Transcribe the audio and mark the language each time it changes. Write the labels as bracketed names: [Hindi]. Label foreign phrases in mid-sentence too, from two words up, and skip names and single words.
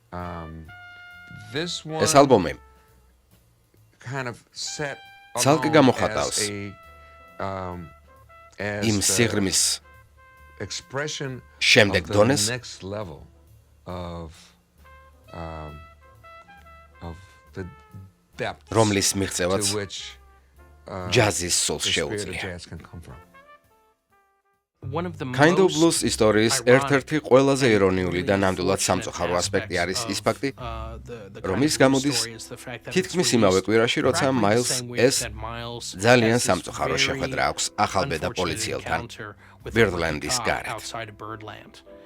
[Georgian] ეს ალბომი ცალკე გამოხატავს იმ სიღრმის შემდეგ დონეს, რომლის მიღწევაც ჯაზის სულს შეუძლია. Kind of Blues ისტორიის ერთ-ერთი ყველაზე ირონიული და ნამდვილად სამწუხარო ასპექტი არის ის ფაქტი, რომ ის გამოდის თითქმის იმავე კვირაში, როცა მაილს ეს ძალიან სამწუხარო შეხვედრა აქვს ახალბედა პოლიციელთან ბირდლენდის გარეთ.